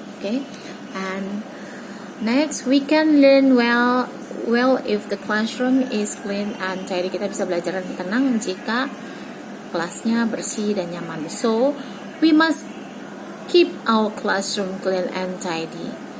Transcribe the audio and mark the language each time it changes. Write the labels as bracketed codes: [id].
[en] Okay, and next we can learn well if the classroom is clean and tidy. [id] Kita bisa belajar dengan tenang jika kelasnya bersih dan nyaman. [en] So we must keep our classroom clean and tidy.